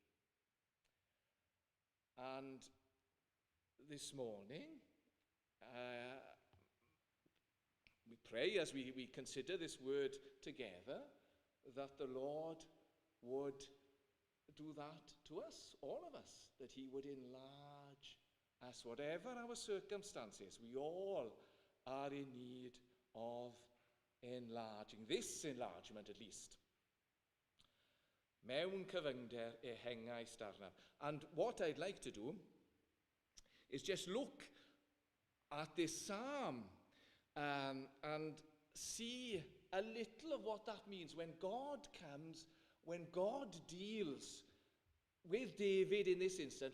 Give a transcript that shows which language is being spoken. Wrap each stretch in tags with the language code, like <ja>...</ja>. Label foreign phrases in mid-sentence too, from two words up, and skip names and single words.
<en>And this morning, we pray as we consider this word together, that the Lord would do that to us, all of us, that he would enlarge us, whatever our circumstances. We all are in need of enlarging, this enlargement at least.</en> <cy>Mewn cyfyngder ehengau starnaf.</cy> <en>And what I'd like to do is just look at this psalm and see a little of what that means when God comes, when God deals with David in this instance.</en>